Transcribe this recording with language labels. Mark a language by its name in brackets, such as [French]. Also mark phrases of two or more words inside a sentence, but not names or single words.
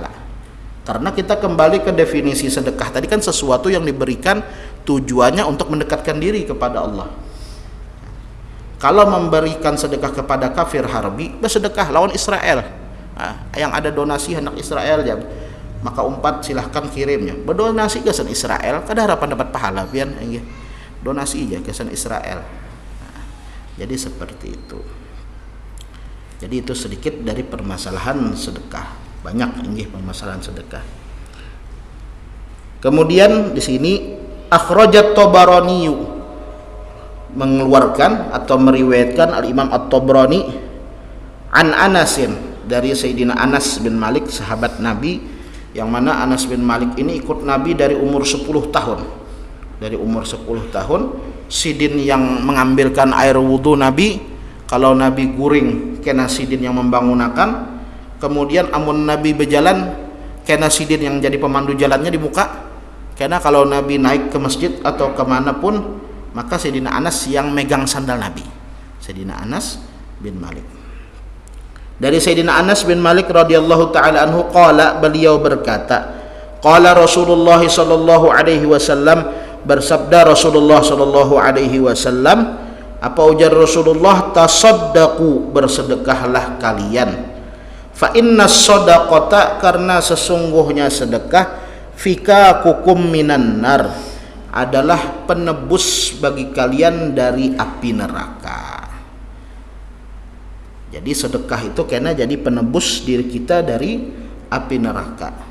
[Indonesian] Karena kita kembali ke definisi sedekah tadi, kan sesuatu yang diberikan tujuannya untuk mendekatkan diri kepada Allah. [Banjar] Kalau memberikan sedekah kepada kafir harbi, bersedekah lawan Israel, yang ada donasi hendak Israel ya, maka umpat silahkan kirimnya berdonasi ke san Israel kada harapan dapat pahala pian inggih donasi aja ke san Israel. [Indonesian] Nah, jadi seperti itu. Jadi itu sedikit dari permasalahan sedekah. [Banjar] Banyak inggih permasalahan sedekah. [Indonesian] Kemudian di sini [Arabic] akhrajat Tabarani [Indonesian] mengeluarkan atau meriwayatkan Al-Imam At-Tabrani [Arabic] an Anasin [Indonesian] dari Sayyidina Anas bin Malik sahabat Nabi, yang mana Anas bin Malik ini ikut Nabi dari umur 10 tahun. [Banjar] Dari umur 10 tahun sidin yang mengambilkan air wudu Nabi, kalau Nabi guring kena sidin yang membangunakan, kemudian amun Nabi berjalan kena sidin yang jadi pemandu jalannya di muka, [Indonesian] karena kalau Nabi naik ke masjid atau kemana pun maka Sayyidina Anas yang megang sandal Nabi. Sayyidina Anas bin Malik. Dari Sayyidina Anas bin Malik [Arabic] radhiyallahu taala anhu qala, [Indonesian] beliau berkata, [Arabic] qala Rasulullah sallallahu alaihi wasallam, [Indonesian] bersabda Rasulullah [Arabic] sallallahu alaihi wasallam, [Indonesian] apa ujar Rasulullah, tasaddaqu, bersedekahlah kalian, [Arabic] fa inna sadaqata, [Indonesian] karena sesungguhnya sedekah, [Arabic] fika kukum minan nar, [Indonesian] adalah penebus bagi kalian dari api neraka. Jadi sedekah itu karena jadi penebus diri kita dari api neraka.